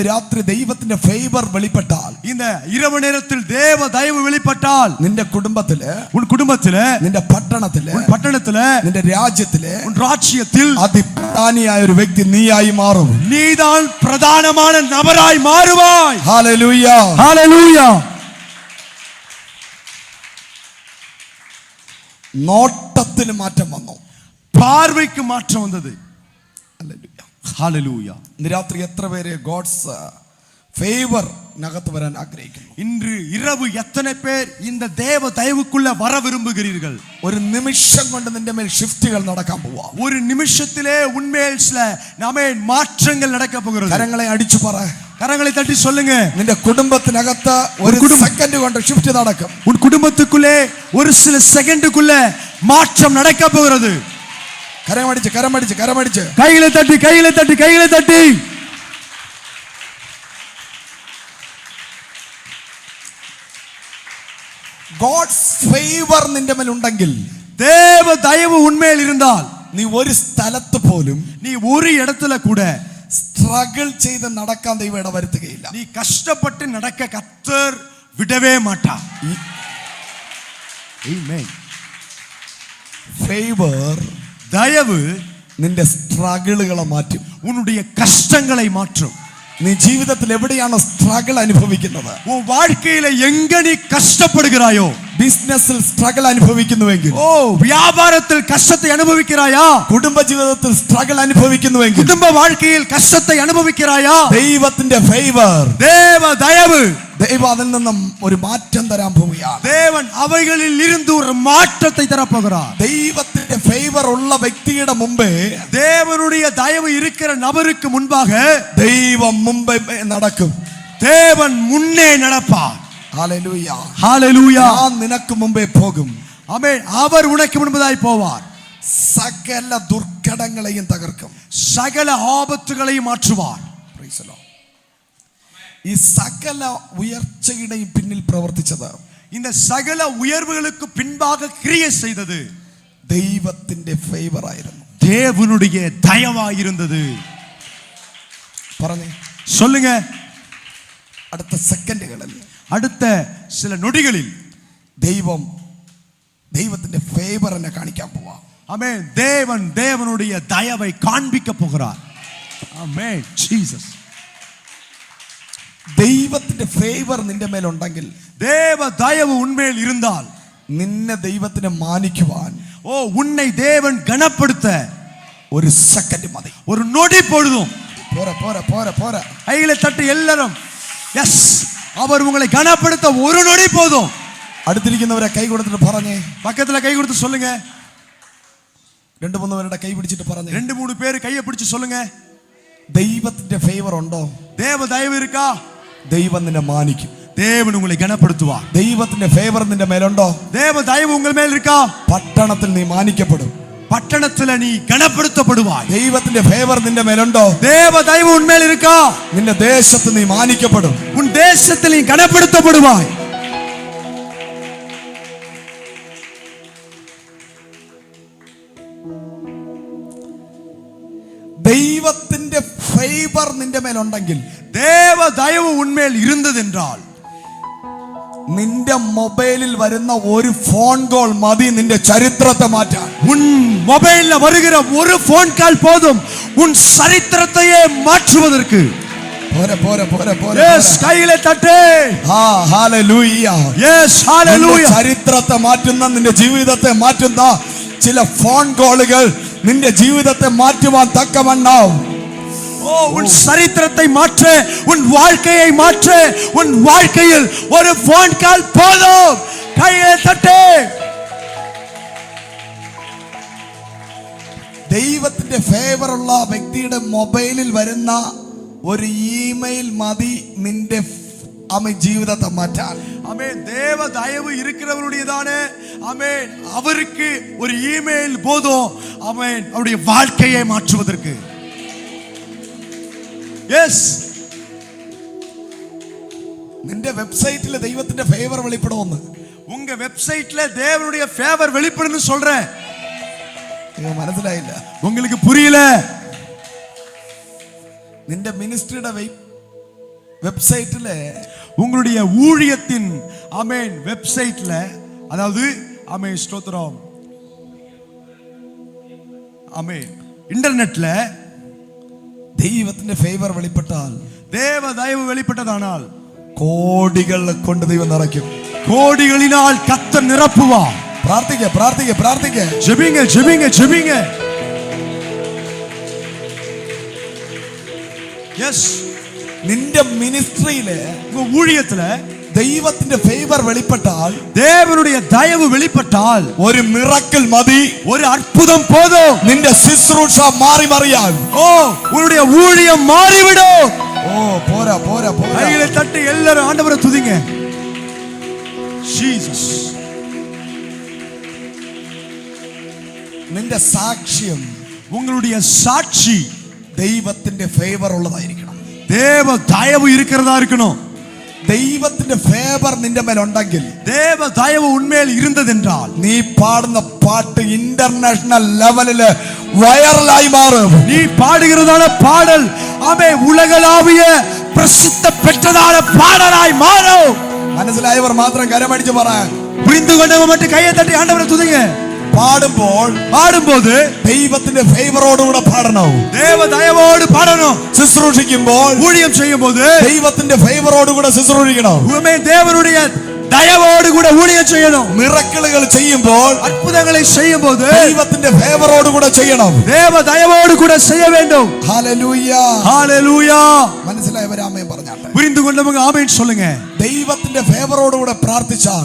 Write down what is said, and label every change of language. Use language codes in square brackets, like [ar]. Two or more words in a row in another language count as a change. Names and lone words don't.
[ml] രാത്രി ദൈവത്തിന്റെ ഫേവർ വെളിപ്പെട്ടാൽ, [ta] இந்த இரவு நேரத்தில் தேவ தயவு வெளிப்பட்டால், [ml] നിന്റെ കുടുംബത്തില്, [ta] உன் குடும்பத்திலே, [ml] നിന്റെ പട്ടണത്തില്, [ta] உன் பட்டணத்திலே, [ml] നിന്റെ രാജ്യത്തില്, [ta] உன் ராஜ்யத்தில் [ml] അതിപ്രധാനിയായ ഒരു വ്യക്തി നീയായി മാറും. [ta] நீதான் பிரதானமான நபராய் மாறுவாய். [ml] ഹല്ലേലൂയ, [ta] ஹalleluya. [ml] നോട്ടത്തിന് മാറ്റം വന്നു, [ta] பார்வைக்கு மாற்றம் வந்தது. ஹalleluya. [ml] ഇന്ന് രാത്രി എത്ര പേര് [en] God's favor [ml] നകത്ത് വരാൻ ആഗ്രഹിക്കുന്നു? [ta] இன்று இரவு எத்தனை பேர் இந்த தேவ தயவுக்குள்ள வர விரும்புகிறீர்கள்? [ml] ഒരു നിമിഷം കൊണ്ട് നിന്റെ മേൽ ഷിഫ്റ്റുകൾ നടക്കാൻ പോവാ. [ta] ஒரு நிமிஷத்திலே உன்மேல் சில மாற்றங்கள் நடக்க போகிறது. [ml] കരങ്ങളെ അടിച്ചു പറ, [ta] கரங்களை தட்டி சொல்லுங்க. [ml] നിന്റെ കുടുംബത്തിനകത്ത് ഒരു സെക്കൻഡ് കൊണ്ട് ഷിഫ്റ്റ് നടക്കും. [ta] உன் குடும்பத்துக்குள்ளே ஒரு சில செகண்டுக்குள்ள மாற்றம் நடக்க போகிறது. [ml] കരമടിച്ച് കരമടിച്ച് കരമടിച്ച് [ta] கைகளை தட்டி கைகளை தட்டி கைகளை தட்டி. [en] God's favor [ml] നിന്റെ മേൽ ഉണ്ടെങ്കിൽ, [ta] தேவ தயவு உன்மேல் இருந்தால், [ml] നീ ഒരു സ്ഥലത്ത് പോലും, [ta] நீ ஒரு இடத்துல கூட [ml] സ്ട്രഗിൾ ചെയ്ത് നടക്കാൻ ദൈവം ഇടവരുത്തുകയില്ല. [ta] நீ கஷ்டப்பட்டு நடக்க கர்த்தர் விடவே மாட்டார். ஆமென். [ml] ഫേവർ, [ta] தயவு [ml] നിന്റെ സ്ട്രഗിളുകളെ മാറ്റും, [ta] உன்னுடைய கஷ்டங்களை மாற்றும். [ml] നീ ജീവിതത്തിൽ എവിടെയാണോ സ്ട്രഗിൾ അനുഭവിക്കുന്നത്, [ta] உன் வாழ்க்கையில எங்க நீ கஷ்டப்படுகிறாயோ, [ml] ബിസിനസ്സിൽ സ്ട്രഗിൾ അനുഭവിക്കുന്നുവെങ്കിൽ, [ta] வியாபாரத்தில் கஷ்டத்தை அனுபவிக்கிறாயா, [ml] കുടുംബ ജീവിതത്തിൽ സ്ട്രഗിൾ അനുഭവിക്കുന്നുവെങ്കിൽ, [ta] குடும்ப வாழ்க்கையில் கஷ்டத்தை அனுபவிக்கிறாயா, [ml] ദൈവത്തിന്റെ ഫേവർ, [ta] தேவ தயவு, [ml] ദൈവം അതിൽ നിന്നും ഒരു മാറ്റം തരാൻ പോവുകയാണ്. [ta] தேவன் அவைகளில் இருந்து ஒரு மாற்றத்தை தரப்போகிறார். [ml] ദൈവത്തിന്റെ ഫേവർ ഉള്ള വ്യക്തിയുടെ മുമ്പേ, [ta] தேவனுடைய தயவு இருக்கிற நபருக்கு முன்பாக [ml] ദൈവം മുമ്പേ നടക്കും, [ta] தேவன் முன்னே நடப்பார். [ml] ഹല്ലേലൂയ, [ta] ஹalleluya. [ml] ഞാൻ നിനക്ക് മുമ്പേ പോകും. [ta] ஆமென். அவர் உனக்கு முன்பதாய் போவார். [ml] സകല ദുർഘടങ്ങളെയും തകർക്കും, [ta] சகல ஆபத்துகளையும் மாற்றுவார். [en] Praise the Lord. [ml] ഈ സകല ഉയർച്ചയുടെയും പിന്നിൽ പ്രവർത്തിച്ചത്, [ta] இந்த சகல உயர்வுகளுக்கு பின்பாக கிரியை செய்தது [ml] ദൈവത്തിന്റെ ഫേവർ ആയിരുന്നു, [ta] தேவனுடைய தயவாய் இருந்தது. [ml] പറഞ്ഞേ, [ta] சொல்லுங்க. [ml] അടുത്ത സെക്കൻഡുകളിൽ, [ta] அடுத்த சில நொடிகளில் [ml] ദൈവത്തിന്റെ ഫേവർ എന്നെ കാണിക്കാൻ പോവാ. [ta] ஆமென். தேவன் தேவனுடைய தயவை காண்பிக்க போகிறார். ஆமென். ஜீசஸ். [ml] ദൈവത്തിന്റെ ഫേവർ നിന്റെ മേലുണ്ടെങ്കിൽ, [ta] தேவ தயவு உன்மேல் இருந்தால், [ml] നിന്നെ ദൈവത്തിനെ മാനിക്കുവാൻ [ta] உன்னை தேவன் கனப்படுத்த [ml] ഒരു സെക്കൻഡ് മതി, [ta] ஒரு நொடி பொழுதும். [ml] പോരാ പോരാ പോരാ പോരാ. [ta] கைகளை தட்டி எல்லாரும் எஸ், அவர் உங்களை கனப்படுத்த ஒரு நொடி போதும். [ml] അടുത്തിരിക്കുന്നവരെ കൈ കൊടുത്തിട്ട് പറഞ്ഞേ, [ta] பக்கத்துல கை கொடுத்து சொல்லுங்க. [ml] 2-3 പേരുടെ കൈ പിടിച്ചിട്ട് പറഞ്ഞേ, [ta] 2-3 பேர் கையை பிடிச்சு சொல்லுங்க. [ml] ദൈവത്തിന്റെ ഫേവർ ഉണ്ടോ? [ta] தேவ தயவு இருக்கா? [ml] ദൈവം നിന്നെ മാനിക്കും, [ta] தேவன் உங்களை கனப்படுத்துவார். [ml] ദൈവത്തിന്റെ ഫേവർ നിന്റെ മേലുണ്ടോ? [ta] தேவ தயவு உங்கள் மேல் இருக்கா? [ml] പട്ടണത്തിൽ നീ മാനിക്കപ്പെടും, [ta] பட்டணத்துல நீ கனப்படுத்தப்படுவாய். [ml] ദൈവത്തിന്റെ ഫേവർ നിന്റെ മേലുണ്ടോ? [ta] தேவ தயவு உன்மேல் இருக்கா? [ml] നിന്റെ ദേശത്ത് നീ മാനിക്കപ്പെടും, [ta] உன் தேசத்தில் நீ கனப்படுத்தப்படுவாய். [ml] ദൈവത്തിന്റെ ഫേവർ നിന്റെ മേലുണ്ടെങ്കിൽ, [ta] தேவ தயவு உன்மேல் இருந்ததென்றால், [ml] നിന്റെ മൊബൈലിൽ വരുന്ന ഒരു [en] phone call [ml] മതി നിന്റെ ചരിത്രത്തെ മാറ്റാൻ. [ta] உன் மொபைல்ல வருகிற ஒரு [en] phone call [ta] போதும் உன் சரித்திரத்தையே மாற்றுவதற்கு. [ml] പോരെ പോരെ പോരെ പോരെ. യെസ്, കൈയിലെ തട്ടേ. ഹല്ലേലൂയ. യെസ്, ഹല്ലേലൂയ. ചരിത്രത്തെ മാറ്റുന്ന, നിന്റെ ജീവിതത്തെ മാറ്റുന്ന ചില [en] phone calls [ml] നിന്റെ ജീവിതത്തെ മാറ്റുവാൻ തക്കവണ്ണം, [ta] உன் சரித்திரத்தை மாற்ற, உன் வாழ்க்கையை மாற்ற, உன் வாழ்க்கையில் ஒரு [en] phone call [ta] போதும். கையை தட்டு. [ml] ദൈവത്തിന്റെ ഫേവർ ഉള്ള വ്യക്തിയുടെ മൊബൈലിൽ വരുന്ന ഒരു ഇമെയിൽ മതി നിന്റെ ജീവിതത്തെ മാറ്റാൻ. [ta] ஆமென். தேவ தயவு இருக்கிறவருடையதானே. ஆமென். அவருக்கு ஒரு இமெயில் போதும். ஆமென். அவருடைய வாழ்க்கையை மாற்றுவதற்கு. எஸ், [ml] നിന്റെ വെബ്സൈറ്റിൽ ദൈവത്തിന്റെ ഫേവർ വെളിപ്പെടുമെന്ന്, [ta] உங்க வெப்சைட்ல தேவனுடைய ஃபேவர் வெளிப்படுன்னு சொல்றேன். [ml] മനസ്സിലായില്ല? [ta] உங்களுக்கு புரியல? [ml] നിന്റെ മിനിസ്ട്രിയുടെ വെബ്സൈറ്റില് [ta] உங்களுடைய ஊழியத்தின் ஆமென் வெப்சைட்ல அதாவது ஆமென் ஸ்தோத்திரம் ஆமென் இன்டர்நெட்ல [ml] ദൈവത്തിന്റെ ഫേവർ വെളിപ്പെട്ടാൽ, [ta] தேவ தயவு வெளிப்பட்டதானால் [ml] കോടികൾ കൊണ്ട് ദൈവം നിറയ്ക്കും. [ta] கோடிகளினால் கர்த்தர் நிரப்புவார். [ml] പ്രാർത്ഥിക്ക പ്രാർത്ഥിക്ക പ്രാർത്ഥിക്ക. [ta] ஜெபிங்க ஜெபிங்க ஜெபிங்க. எஸ், [ml] നിന്റെ മിനിസ്ട്രിയില് [ta] உங்க ஊழியத்துல [ml] ദൈവത്തിന്റെ ഫേവർ വെളിപ്പെട്ടാൽ, [ta] தேவனுடைய தயவு வெளிப்பட்டால் [ml] ഒരു മിറക്കിൾ മതി. [ta] ஒரு அற்புதம் போதும். [ml] നിന്റെ ശുശ്രൂഷ മാറി മറിയാൻ. [ta] ஓ, உன்னுடைய ஊழியம் மாறிவிடும். [ml] ഓ പോരാ പോരാ പോരാ. [ta] கைகளை தட்டி எல்லாரும் ஆண்டவரை துதிங்க. ஜீசஸ். [ml] നിന്റെ സാക്ഷ്യം [ta] உங்களுடைய சாட்சி [ml] ദൈവത്തിന്റെ ഫേവർ ഉള്ളതായിരിക്കണം. [ta] தேவ தயவு இருக்கிறதா இருக்கணும். [ml] ദൈവത്തിന്റെ ഫേവർ നിന്റെ മേൽ ഉണ്ടെങ്കിൽ, [ta] தேவ தயவு உண்மையில் இருந்ததென்றால் [ml] നീ പാടുന്ന പാട്ട് [en] international level [ml] വൈറലായി മാറും. [ta] நீ பாடுகிறதான பாடல் ஆமே உலகளாவிய பிரசித்த பெற்றதான பாடலாய் மாறும். [ml] മനസ്സിലായവർ മാത്രം കരമടിച്ച് പറയാൻ. [ta] புரிந்து கொண்டவங்க மட்டும் கையை தட்டி ஆண்டவரை துதிங்க. [ml] പാടുம்போது ദൈവത്തിന്റെ ഫേവറോടുകൂടെ പാടണം. [ta] தேவ தயவோடு பாடணும். [ml] ശുശ്രൂഷിക്കുമ്പോൾ, [ta] ஊழியம் செய்யும்போது [ml] ദൈവത്തിന്റെ ഫേവറോടുകൂടെ ശുശ്രൂഷിക്കണം. [ta] தேவனுடைய தயவோடு கூட ஊழியம் செய்யணும். [ml] മിറക്കിളുകൾ ചെയ്യുമ്പോൾ, [ta] அற்புதங்களை செய்யும்போது [ml] ദൈവത്തിന്റെ ഫേവറോടുകൂടെ ചെയ്യണം. [ta] தேவ தயவோடு கூட செய்ய வேண்டும். [ml] ഹല്ലേലൂയ [ta] ஹalleluya. [ml] മനസ്സിലായവർ ആമേൻ പറഞ്ഞാട്ടെ. [ta] புரிந்து கொண்டவங்க ஆமென் சொல்லுங்க. [ml] ദൈവത്തിന്റെ ഫേവറോടുകൂടെ പ്രാർത്ഥിച്ചാൽ,